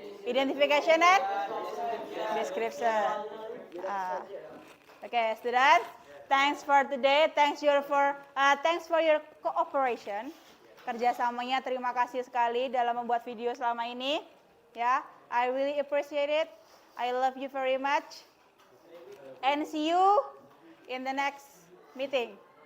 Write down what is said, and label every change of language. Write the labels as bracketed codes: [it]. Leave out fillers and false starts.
[en] Identification and description. Okay, students. Thanks for today. Thanks for your cooperation. [id] Kerjasamanya terima kasih sekali dalam membuat video selama ini. [en] Ya, I really appreciate it. I love you very much. And see you in the next meeting.